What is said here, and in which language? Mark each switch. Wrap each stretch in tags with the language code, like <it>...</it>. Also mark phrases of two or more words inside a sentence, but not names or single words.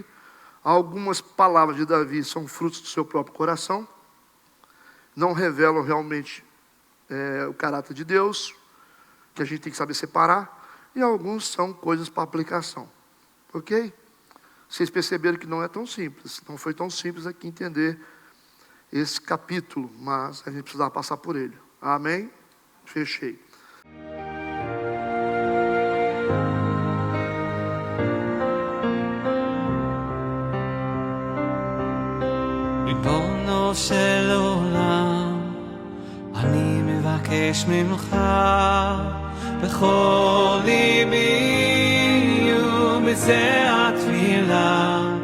<pt>Algumas palavras de Davi são frutos do seu próprio coração, não revelam realmente o caráter de Deus, que a gente tem que saber separar, e alguns são coisas para aplicação, ok? Vocês perceberam que não é tão simples, não foi tão simples aqui entender esse capítulo, mas a gente precisava passar por ele. Amém? Fechei.</pt> <he>ריבונו של עולם, אני מבקש ממך בכל ליבי ובזה התפילה,</he>